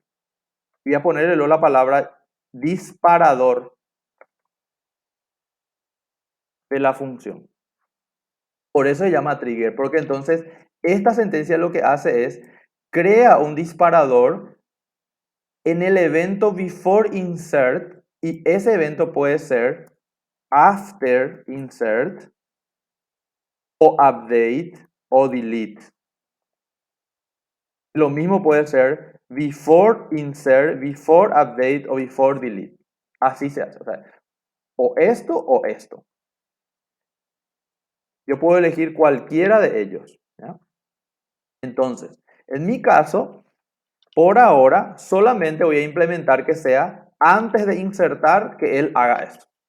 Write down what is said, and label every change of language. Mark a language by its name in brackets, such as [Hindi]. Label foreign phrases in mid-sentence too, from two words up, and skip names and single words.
[Spanish] Voy a ponerle luego la palabra disparador de la función. Por eso se llama trigger, porque entonces esta sentencia lo que hace es crea un disparador en el evento [English] before insert [Spanish] y ese evento puede ser [English] after insert [Spanish] o update o delete. Lo mismo puede ser [English] before insert, before update [Spanish] o [English] before delete. [Spanish] Así se hace. O esto o esto. Yo puedo elegir cualquiera de ellos, ¿ya? Entonces, en mi caso, por ahora, solamente voy a implementar que sea antes de insertar que él haga esto.